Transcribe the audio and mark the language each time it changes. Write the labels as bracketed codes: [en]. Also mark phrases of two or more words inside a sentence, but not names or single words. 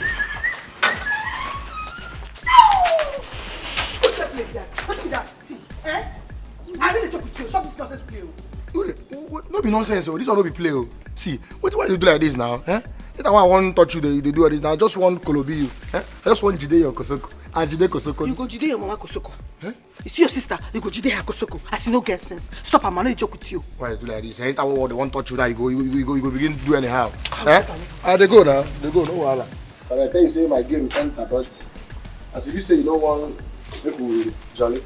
[pcm] What's that like that? What's that? Eh? I really talk with you. Stop this nonsense, play. No be nonsense, oh. This one no be play, oh. See, why you do like this now? Eh? That's why I want to touch you, they do this now. I just want Kolobi you. Eh? I just want Jide your Kosoko. And Jide Kosoko. You go Jide your mama Kosoko. Eh? You see your sister, you go Jide her Kosoko. I see no get sense. Stop, I'm not joke with you. Why you do like this? Anytime they want to touch you now, you go begin to do anyhow. Eh? They go now. They go, no wahala. But I tell you, say my game enter, but as if you say you don't want make we jolly.